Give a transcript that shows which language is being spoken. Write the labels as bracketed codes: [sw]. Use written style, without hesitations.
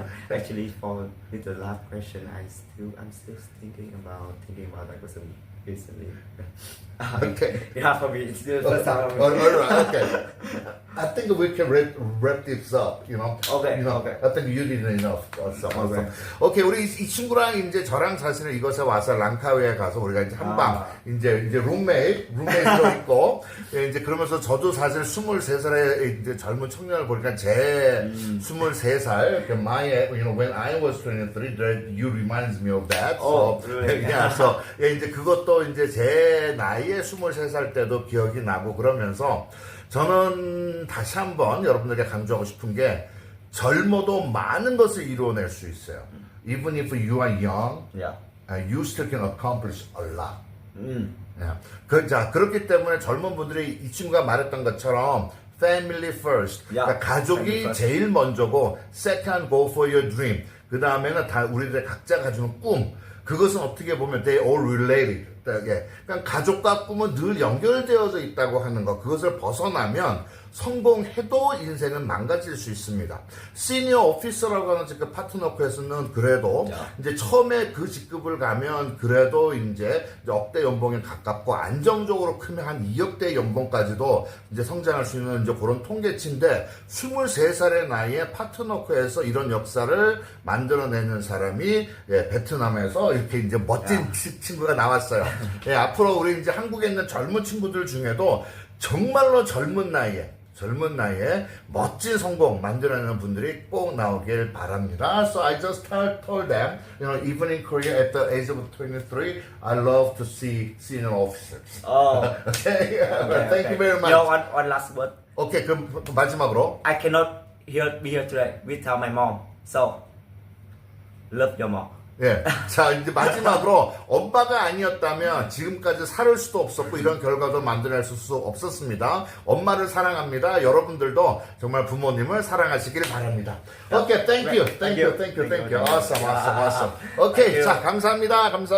[en] Actually, for with the last question, I'm still thinking about that question recently. Okay. Yeah, for me, it's still the first time. All right, okay. I think we can wrap this up, you know. Okay, You know, okay. I think you did enough. Also. Okay. [ko] 오케이, 우리 이 친구랑 이제 저랑 사실은 이곳에 와서 랑카위에 가서 우리가 이제 한방 이제 룸메이트로 있고 예, 이제 그러면서 저도 사실 23살의 이제 젊은 청년을 보니까 제 23살, [en] when I was 23, that you reminds me of that. Oh, So, really? yeah, so, [ko] 예, 이제 그것도 이제 제 나이에 23살 때도 기억이 나고 그러면서 저는 다시 한번 여러분들에게 강조하고 싶은 게 젊어도 많은 것을 이루어낼 수 있어요. [en] Even if you are young, Yeah. you still can accomplish a lot. Mm. [ko] 자, 그렇기 때문에 젊은 분들이 이 친구가 말했던 것처럼 [en] family first. Yeah, [ko] 그러니까 가족이 [en] family first. [ko] 제일 먼저고 [en] second go for your dream. [ko] 그 다음에는 다 우리들 각자 가지는 꿈. 그것은 어떻게 보면 [en] they all related. [ko] 그러니까 가족과 꿈은 늘 연결되어져 있다고 하는 것. 그것을 벗어나면 성공해도 인생은 망가질 수 있습니다. 시니어 오피서라고 하는 그 파트너크에서는 그래도 이제 처음에 그 직급을 가면 그래도 이제 억대 연봉에 가깝고 안정적으로 크면 한 2억대 연봉까지도 이제 성장할 수 있는 이제 그런 통계치인데 23살의 나이에 파트너크에서 이런 역사를 만들어내는 사람이 예, 베트남에서 이렇게 이제 멋진 친구가 나왔어요. 예, 앞으로 우리 이제 한국에 있는 젊은 친구들 중에도 정말로 젊은 나이에 멋진 성공 만들어내는 분들이 꼭 나오길 바랍니다. [en] So I just told them, even in Korea at the age of 23, I love to see senior officers. Oh. Okay, thank you very much. One last word. [ko] 오케이, 그럼 마지막으로. [en] I cannot be here today without my mom. So love your mom. [ko] 예. 자, 이제 마지막으로 엄마가 아니었다면 지금까지 살 수도 없었고 이런 결과도 만들어낼 수 없었습니다. 엄마를 사랑합니다. 여러분들도 정말 부모님을 사랑하시길 바랍니다. 오케이, [en] thank you. Awesome. [ko] 오케이, 자, 감사합니다.